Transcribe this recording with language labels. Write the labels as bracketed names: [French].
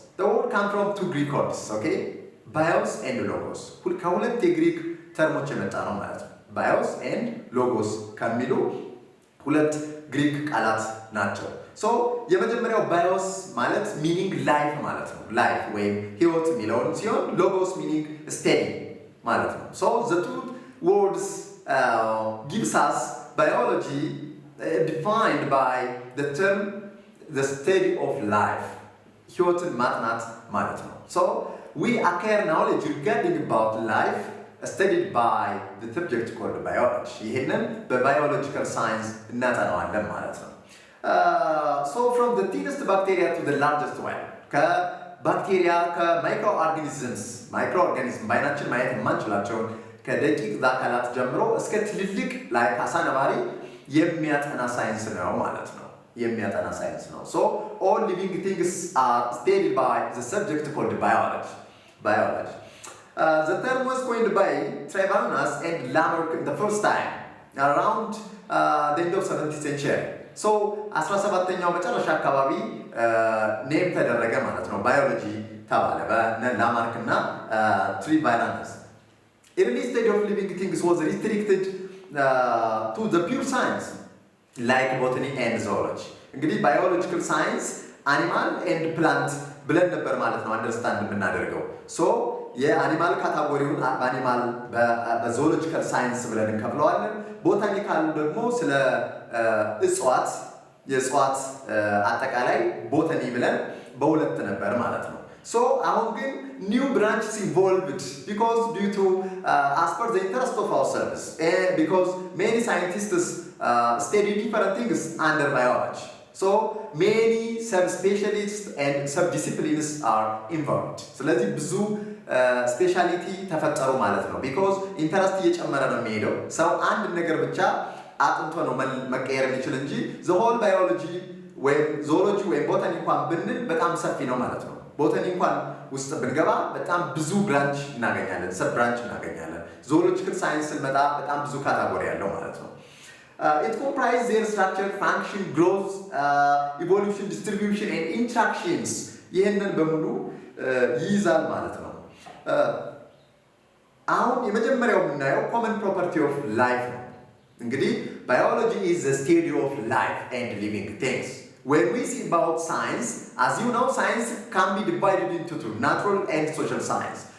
[English] The word comes from two Greek words, okay? Bios and logos. [Amharic] ከሁለት የግሪክ ተርሞች የመጣ ነው ማለት ነው። [English] bios and logos [Amharic] ከሚሉ ሁለት ግሪክ ቃላት ናቸው። ሶ የመጀመሪያው ባዮስ ማለት ሚኒንግ ላይፍ ማለት ነው። ላይፍ ወይም ህይወት የሚለውን ሲሆን ሎጎስ ሚኒንግ ስቴዲ ማለት ነው። ሶ [English] the two words gives us biology defined by the term the study of life. [Amharic] ህይወትን ማጥናት ማለት ነው። [English] So we acquire knowledge regarding about life studied by the subject called biology. [Amharic] ይሄንን በbiological science እናጠናዋለን ማለት ነው። [English] So from the thinnest bacteria to the largest one. [Amharic] ከባክቴሪያ ከማይክሮኦርጋኒዝምስ ማይክሮኦርጋኒዝም በአይናችን ማየት የማንችላቸውን ከደቂቅ አካላት ጀምሮ እስከ ትልልቅ ላይ አሳ ነባሪ የሚያጠና ሳይንስ ነው ማለት ነው። የሚያጠና ሳይንስ ነው። So all living things are studied by the subject called biology. [English] Biology. The term was coined by Traivanus and Lamarck the first time around the end of 17th century. So [Amharic] 17ኛው መጨረሻ አካባቢ ኔም ተደረገ ማለት ነው። ባዮሎጂ ተባለ በነ ላማርክ እና ትሪቫይራነስ። [English] Early stage of living things was restricted to the pure science like botany and zoology. [Amharic] እንግዲህ [English] biological science animal and plant [Amharic] ብለን ነበር ማለት ነው አንደርስታንድ የምናደርገው። ሶ የአኒማል ካታጎሪውን በአኒማል በዞሎጂካል ሳይንስ ብለን እንከፍለዋለን። ቦታኒካል ደግሞ ስለ እጽዋት የእጽዋት አጠቃላይ ቦታኒ ብለን በሁለት ነበር ማለት ነው። ሶ አሁን ግን [English] new branches evolved because due to as per the interest of ourselves because many scientists study different things under biology. So many subspecialists and subdisciplines are involved. [Amharic] ስለዚህ ብዙ ስፔሻሊቲ ተፈጠሩ ማለት ነው። because ኢንተረስት እየጨመረ ነው የሚሄደው። ሰው አንድ ነገር ብቻ አጥንቶ ነው መቀየር የሚችል እንጂ [English] the whole biology [Amharic] ወይም ዞሎጂ ወይም ቦታኒ እንኳን ብንል በጣም ሰፊ ነው ማለት ነው። ቦታኒ እንኳን ውስጥ ብንገባ በጣም ብዙ ብራንች እናገኛለን፣ ሰብ ብራንች እናገኛለን። ዞሎጂካል ሳይንስ ስንመጣ በጣም ብዙ ካታጎሪ ያለው ማለት ነው። [English] It comprises their structure, function, growth, evolution, distribution and interactions. [Amharic] ይህንን በሙሉ ይይዛል ማለት ነው። አሁን የመጀመሪያው የምናየው common property of life ነው። እንግዲህ [English] biology is the study of life and living things. When we see about science, as you know, science can be divided into two, natural and social science.